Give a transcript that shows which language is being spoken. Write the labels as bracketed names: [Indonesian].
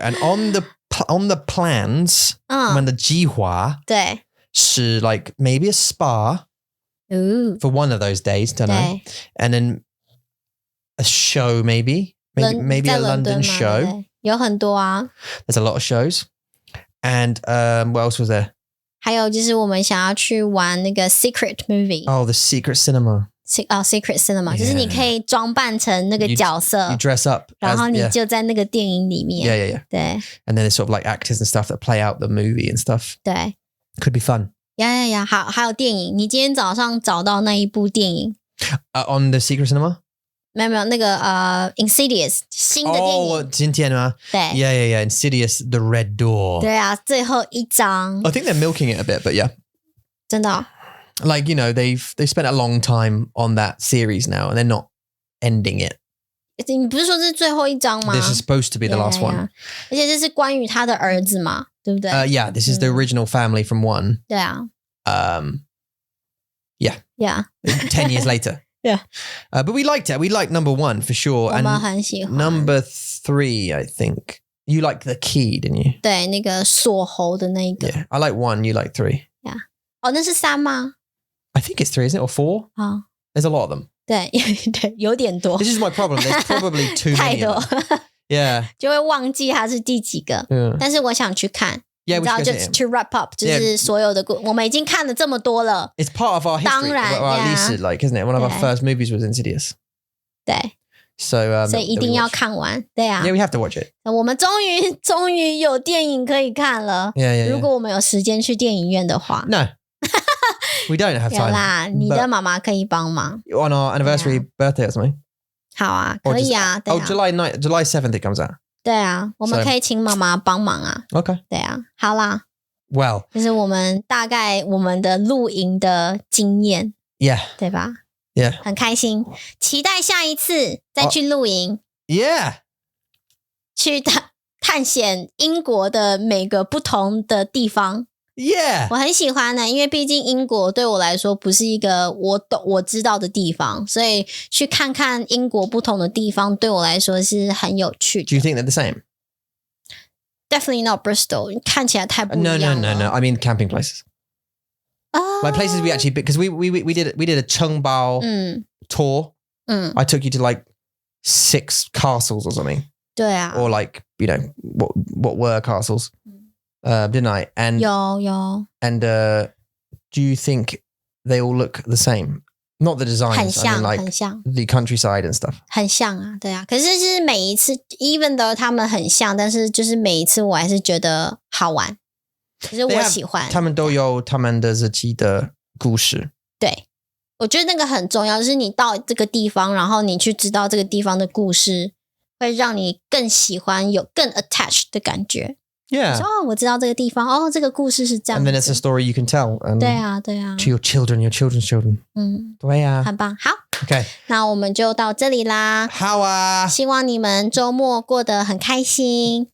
[English] And on the plans, [Chinese] 我们的计划是 [English] like maybe a spa for one of those days, don't know. And then a show maybe a London show. [Chinese] 有很多啊。 [English] There's a lot of shows. And what else was there? [Chinese] 还有就是我们想要去玩那个 [English] secret movie. Oh, the secret cinema. Secret cinema. [Chinese] 就是你可以装扮成那个角色 [English] You dress up. [Chinese] 然后你就在那个电影里面。 [English] Yeah. [Chinese] 对。 [English] And then there's sort of like actors and stuff that play out the movie and stuff. [Chinese] 对。 [English] Could be fun. [Chinese] 呀，好，还有电影。你今天早上找到那一部电影 [English] on the secret cinema? [Chinese] 没有那个Insidious 新的电影。哦，今天吗？对。 [English] Yeah. Insidious, The Red Door. [Chinese] 对啊，最後一章。 [English] I think they're milking it a bit, but yeah. [Chinese] 真的。 [English] Like, you know, they've spent a long time on that series now, and they're not ending it. [Chinese] 你不是说这是最后一章吗？ [English] This is supposed to be the last one. [Chinese] 而且这是关于他的儿子嘛，对不对 [English] ？Yeah, this is the original family from one. [Chinese] 对啊。 [English] Yeah. 10 years later. Yeah. But we liked it. We liked number 1 for sure. [Chinese] 我们很喜欢。 [English] Number 3, I think. You liked the key, didn't you? [Chinese] 对，那个锁喉的那一个。 [English] Yeah, I like 1, you like 3. [Chinese] Yeah. 哦，那是3吗？ [English] I think it's 3, isn't it? Or 4? Oh. There's a lot of them. [Chinese] 对，有点多。 [English] This is my problem. There's probably too many of them. Yeah. [Chinese] 就会忘记它是第几个。但是我想去看。 [English] Yeah, [Chinese] 你知道，就 [English] to wrap up， [Chinese] 就是所有的我们已经看了这么多了。 [English] It's part of our history. [Chinese] 当然 [English] our [Chinese] 历史 [English] like, isn't it? One of our first movies was Insidious. [Chinese] 对。 [English] So [Chinese] 所以一定要看完。对啊 [English] Yeah, we have to watch it. [Chinese] 我们终于有电影可以看了。 [English] Yeah. [Chinese] 如果我们有时间去电影院的话。 [English] No. We don't have [Chinese] 有 [English] time. [Chinese] 啦，你的妈妈可以帮忙。 [English] On our anniversary birthday or something. [Chinese] 好啊，可以啊。对啊 [English] July 7th it comes out. [Chinese] 对啊，我们可以请妈妈帮忙啊。 [English] Okay. [Chinese] 对啊，好啦。 [English] Well. [Chinese] 就是我们大概我们的露营的经验。 [English] Yeah. [Chinese] 对吧？ [English] Yeah. [Chinese] 很开心，期待下一次再去露营。 [English] Yeah. [Chinese] 去探险英国的每个不同的地方。 [English] Yeah. [Chinese] 我很喜欢呢，因为毕竟英国对我来说不是一个我知道的地方，所以去看看英国不同的地方对我来说是很有趣的。 [English] Do you think they're the same? Definitely not [Chinese] Bristol. 看起来太不一样了。 [English] No. I mean camping places. Like places we actually, because we did a Chengbao tour. I took you to like 6 castles or something. [Chinese] 对啊。 [English] Or like, you know, what were castles. Didn't I? And [Chinese] 有 [English] And do you think they all look the same? Not the designs, [Chinese] 很像 [English] I mean like [Chinese] 很像 [English] the countryside and stuff. [Chinese] 很像啊，对啊。可是就是每一次 [English] even though [Chinese] 他们很像，但是就是每一次我还是觉得好玩，就是我喜欢。他们都有他们的自己的故事。对，我觉得那个很重要，就是你到这个地方，然后你去知道这个地方的故事，会让你更喜欢，有更 [English] attached [Chinese] 的感觉。 [English] Yeah. [Chinese] 哦，我知道这个地方，这个故事是这样子。 [English] And then it's a story you can tell. [Chinese] 对啊。 [English] To your children, your children's children. [Chinese] 对啊。很棒。好 [English] Okay. [Chinese] 那我们就到这里啦。好啊。希望你们周末过得很开心。